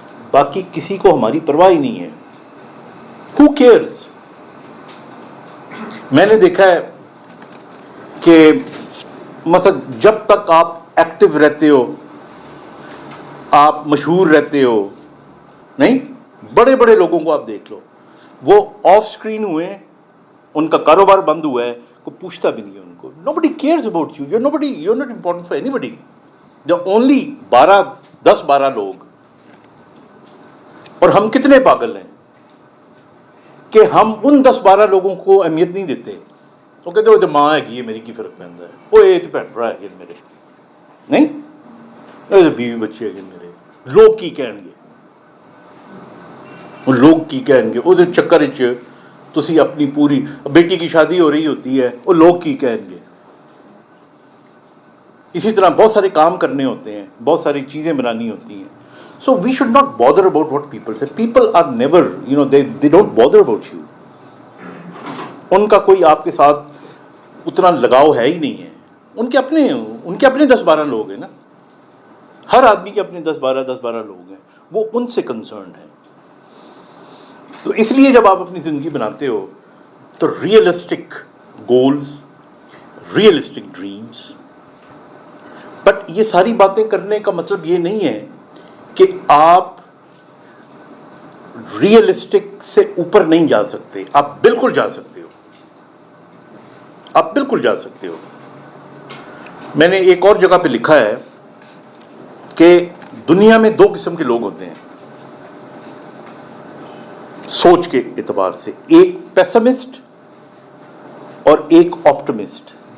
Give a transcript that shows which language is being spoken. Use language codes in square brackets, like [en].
[ur] باقی کسی کو ہماری پرواہ ہی نہیں ہے. [en] Who cares؟ [ur] میں نے دیکھا ہے کہ مثلا جب تک آپ ایکٹیو رہتے ہو, آپ مشہور رہتے ہو, نہیں, بڑے بڑے لوگوں کو آپ دیکھ لو, وہ آف اسکرین ہوئے ہیں, ان کا کاروبار بند ہوا ہے, کوئی پوچھتا بھی نہیں ہے ان کو. [en] Nobody cares about you. You're not important for anybody. There are only 10-12 لوگ. [ur] اور ہم کتنے پاگل ہیں کہ ہم ان 10-12 لوگوں کو اہمیت نہیں دیتے. [pa] وہ کہتے ہو ماں ہے گی میری کی فرق پہنتا ہے, وہ یہ تو بہن بھرا ہے میرے, نہیں, بیوی بچے ہے میرے, لوگ کی کہن گے, وہ لوگ کی کہن گے. وہ چکر تسی اپنی پوری بیٹی کی شادی ہو رہی ہوتی ہے, وہ لوگ کی کہن گے. [ur] اسی طرح بہت سارے کام کرنے ہوتے ہیں, بہت ساری چیزیں بنانی ہوتی ہیں. [en] So we should not bother about what people say. People are never, they don't bother about you. [ur] ان کا کوئی آپ کے ساتھ اتنا لگاؤ ہے ہی نہیں ہے. ان کے اپنے 10-12 لوگ ہیں نا. ہر آدمی کے اپنے 10-12 لوگ ہیں, وہ ان سے کنسرنڈ ہیں. تو اس لیے جب آپ اپنی زندگی بناتے ہو تو realistic goals, realistic dreams. But یہ ساری باتیں کرنے کا مطلب یہ نہیں ہے کہ آپ ریئلسٹک سے اوپر نہیں جا سکتے. آپ بالکل جا سکتے ہو, آپ بالکل جا سکتے ہو. میں نے ایک اور جگہ پہ لکھا ہے کہ دنیا میں 2 قسم کے لوگ ہوتے ہیں سوچ کے اعتبار سے, ایک پیسمسٹ اور ایک آپٹمسٹ.